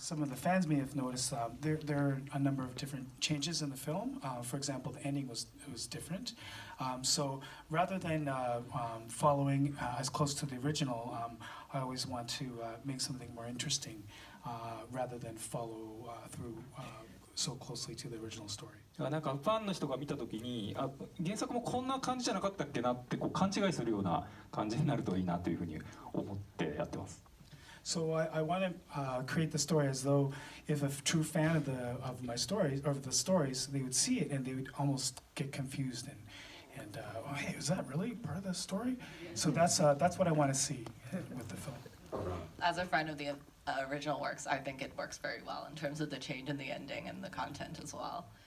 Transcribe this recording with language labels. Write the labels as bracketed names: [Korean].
[English] Some of the fans may have noticed there are a number of different changes in the film. For example, the ending was different. So rather than following as close to the original, I always want to make something more interesting rather than follow through so closely to the original story. [Japanese] なんかファンの人が見た時に原作もこんな感じじゃなかったっけなってこう勘違いするような感じになるといいなというふうに思ってやってます。 [English] So I want to create the story as though if a true fan of my stories or of the stories, they would see it and they would almost get confused and oh, hey, is that really part of the story? So that's what I want to see with the film. As a friend of the original works, I think it works very well in terms of the change in the ending and the content as well.